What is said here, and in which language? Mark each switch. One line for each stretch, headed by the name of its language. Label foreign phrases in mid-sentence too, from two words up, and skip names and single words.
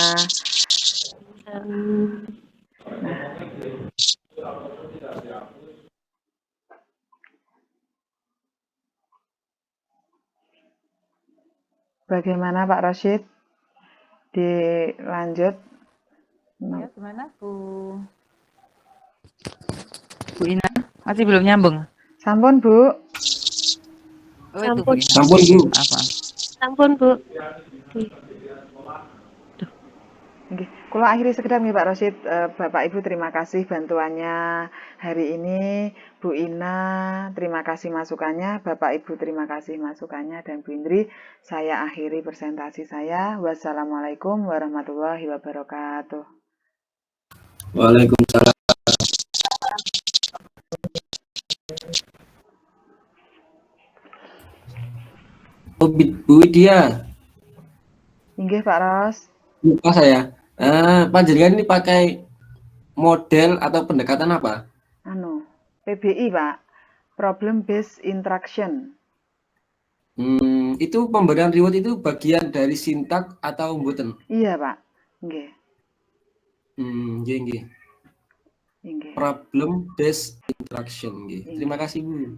Indonesian: Bagaimana Pak Rosid? Dilanjut? Ya, gimana Bu Ina? Masih belum nyambung?
Javanese: Sampun Bu. Sampun. Sampun Bu. Sampun Bu.
Indonesian: Kula akhiri sekedar nih Pak Rosid, Bapak Ibu terima kasih bantuannya hari ini, Bu Ina terima kasih masukannya, Bapak Ibu terima kasih masukannya, dan Bu Indri saya akhiri presentasi saya.
Arabic: والسلام عليكم ورحمة الله وبركاته. Waalaikumsalam.
Indonesian: Bu Widya.
Javanese: Inggih Pak Ros.
Indonesian: Lupa saya. Panjenengan ini pakai model atau pendekatan apa? PBI Pak,
English: Problem Based Interaction.
Indonesian: Itu pemberian reward itu bagian dari sintak atau mboten? Iya Pak, nggih.
Javanese: Nggih.
English: Problem Based Interaction,
Javanese: nggih.
Indonesian: Terima kasih Bu.